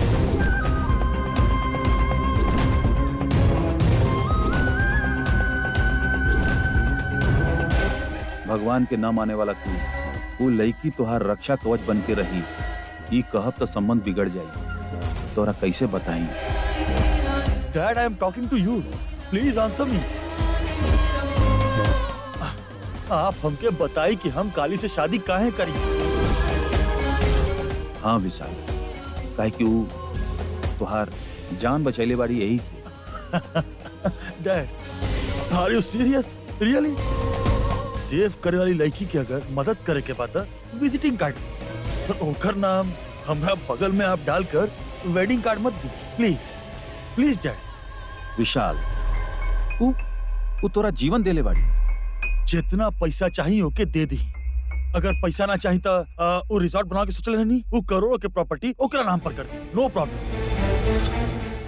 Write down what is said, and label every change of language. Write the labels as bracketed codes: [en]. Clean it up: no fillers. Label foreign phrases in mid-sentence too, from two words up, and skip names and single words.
[bho] भगवान के न माने वाला तू, वो लड़की तोहार रक्षा कवच बन के रही। ई कहब तो संबंध बिगड़ जाई। तोरा कैसे बताई? [en] Dad I am talking to you, please answer me. [bho] आप हमके बताई कि हम काली से शादी काहे करी? हाँ विशाल, काहे कि वो तोहार जान बचैले बाड़ी यही से। [en] Dad are you serious? Really? [bho] सेव करे वाली लड़की के अगर मदद करे के बाद [en] visiting card [bho] तो ओकर नाम हमरा बगल में आप डालकर [en] wedding card [bho] मत दी [en] please Dad. [bho] विशाल, वो तोरा जीवन देले बाड़ी। जितना पैसा चाहिए ओके दे दी। अगर पैसा ना चाहिए तो वो रिजॉर्ट बना के सोचल रहनी, वो करोड़ों के प्रॉपर्टी ओकरा नाम पर कर दी, [en] no problem.